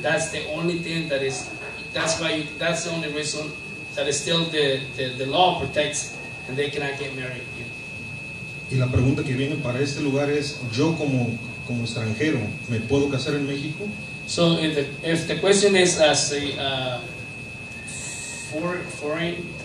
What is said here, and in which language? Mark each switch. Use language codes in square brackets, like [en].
[en] That's the only thing that's the only reason that is still the law protects and they cannot get married. [es] Y la pregunta que viene para este lugar es, yo como extranjero, ¿me puedo casar en México? [en] So if the question is as a foreign,